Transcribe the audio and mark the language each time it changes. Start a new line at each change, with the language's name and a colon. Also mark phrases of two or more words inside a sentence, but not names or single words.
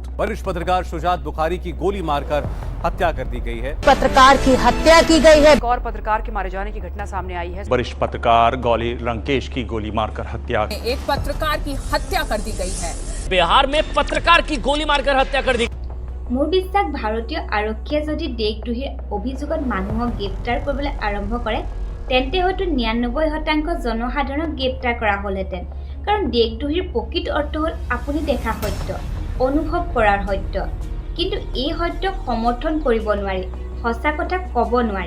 Hindi: वरिष्ठ पत्रकार शुजात बुखारी की गोली मारकर हत्या कर दी गई है। पत्रकार की हत्या की गई है। एक और पत्रकार के मारे जाने की घटना सामने आई है। वरिष्ठ पत्रकार गौली रंकेश की गोली मारकर हत्या। एक पत्रकार की हत्या कर दी गई है। बिहार में पत्रकार की गोली मारकर हत्या कर दी।
Assamese: মোৰ বিশ্বাস ভাৰতীয় আৰক্ষীয়ে যদি দেশদ্ৰোহীৰ অভিযোগত মানুহক গ্ৰেপ্তাৰ কৰিবলৈ আৰম্ভ কৰে তেন্তে হয়তো 99% জনসাধাৰণক গ্ৰেপ্তাৰ কৰা হ'লহেঁতেন। কাৰণ দেশদ্ৰোহীৰ প্ৰকৃত অৰ্থ হ'ল আপুনি দেখা সত্য, অনুভৱ কৰাৰ সত্য। কিন্তু এই সত্যক সমৰ্থন কৰিব নোৱাৰি, সঁচা কথা ক'ব নোৱাৰি।